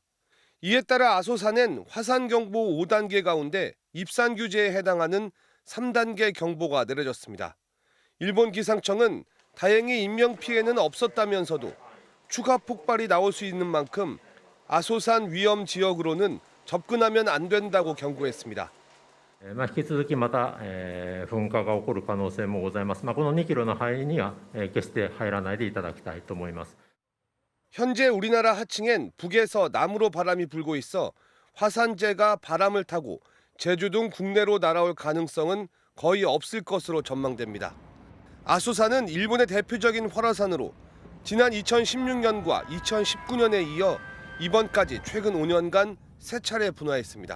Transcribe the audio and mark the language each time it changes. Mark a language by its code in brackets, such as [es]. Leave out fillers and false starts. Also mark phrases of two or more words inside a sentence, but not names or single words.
[ko] 이에 따라 아소산엔 화산경보 5단계 가운데 입산 규제에 해당하는 3단계 경보가 내려졌습니다. 일본 기상청은 다행히 인명피해는 없었다면서도 추가 폭발이 나올 수 있는 만큼 아소산 위험 지역으로는 접근하면 안 된다고 경고했습니다. [ja] 引き続きまた噴火が起こる可能性もございます。この2キロの範囲には決して入らないでいただきたいと思います. [ko] 현재 우리나라 하층엔 북에서 남으로 바람이 불고 있어 화산재가 바람을 타고 제주 등 국내로 날아올 가능성은 거의 없을 것으로 전망됩니다. 아소산은 일본의 대표적인 활화산으로 지난 2016년과 2019년에 이어 이번까지 최근 5년간 3차례 분화했습니다.